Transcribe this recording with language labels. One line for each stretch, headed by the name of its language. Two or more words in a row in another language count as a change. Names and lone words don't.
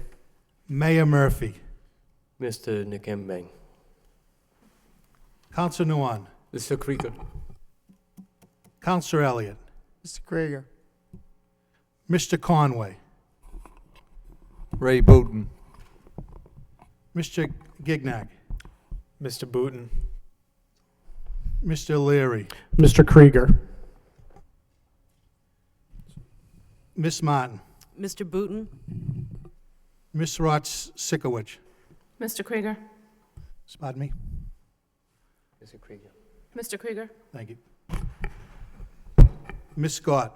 English: Mayor Murphy. Mr. Nikembeng. Counselor Nguyen. Mr. Krieger. Counselor Elliott. Mr. Krieger. Mr. Conway. Ray Booton. Mr. Gignac. Mr. Booton. Mr. Leary. Mr. Krieger. Miss Martin. Mr. Booton. Miss Rotsikowicz. Mr. Krieger. Pardon me. Mr. Krieger. Mr. Krieger. Thank you. Miss Scott.